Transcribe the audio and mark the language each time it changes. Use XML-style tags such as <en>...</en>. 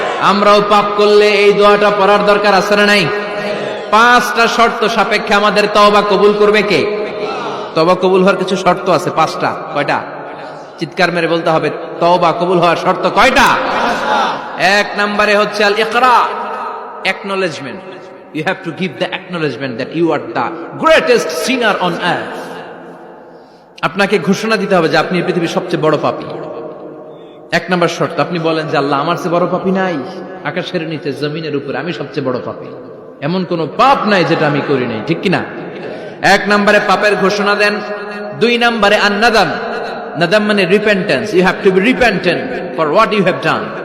<bn>আমরাও পাপ করলে এই দোয়াটা পড়ার দরকার আছে না নাই? 5টা শর্ত সাপেক্ষে আমাদের তওবা কবুল করবে কে? তওবা কবুল হওয়ার কিছু শর্ত আছে 5টা। কয়টা? চিৎকার মেরে বলতে হবে, তওবা কবুল হওয়ার শর্ত কয়টা? 1 নম্বরে হচ্ছে আল ইকরা, acknowledgement.</bn> <en>You have to give the acknowledgement that you are the greatest sinner on earth.</en> <bn>আপনাকে ঘোষণা দিতে হবে যে আপনি এই পৃথিবীর সবচেয়ে বড় পাপী। 1 নম্বর শর্ত, আপনি বলেন যে আল্লাহ আমার চেয়ে বড় পাপী নাই, আকাশের নিচে জমিনের উপরে আমি সবচেয়ে বড় পাপী, এমন কোন পাপ নাই যেটা আমি করি নাই, ঠিক কি না? 1 নম্বরে পাপের ঘোষণা দেন। 2 নম্বরে আন-নাদাম, নাদাম মানে repentance,</bn> <en>You have to be repentant for what you have done.</en>